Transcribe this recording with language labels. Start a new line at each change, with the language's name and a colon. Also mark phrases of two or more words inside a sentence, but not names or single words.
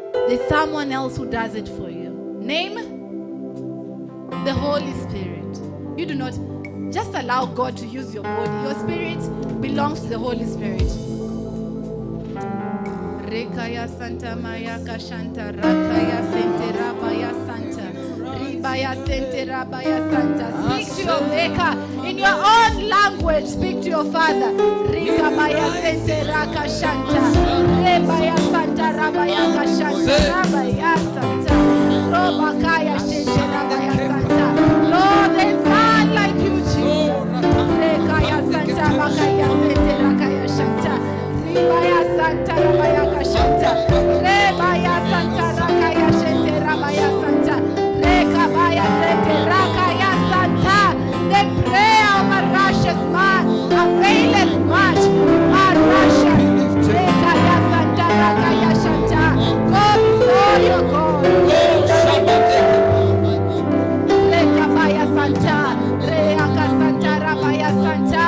English: There's someone else who does it for you. Name the Holy Spirit. You do not just allow God to use your body. Your spirit belongs to the Holy Spirit. Rekaya Santa Maya Kashanta Rakaya Sente Rabaya Santa Ribaya Sente Rabaya Santa. Speak to your maker in your own language. Speak to your Father. Rikabaya Sente Rakashanta Rebaya Santa Rabaya Kashanta Rabaya Santa Robakaya Sente Rabaya Santa. Lord, there's none like you, Jesus. Rekaya Santa Bakaya Sente Rakaya Shanta Ribaya Santa Rabaya Kashanta Rebaya Santa Rakaya Shente Rabaya Santa Rekabaya Sente Rakaya Santa. The prayer of a righteous man availeth much. A righteous Rekaya Santa Rakaya Shanta. Go before your God. Rekabaya Santa Reaka Santa Rabaya Santa.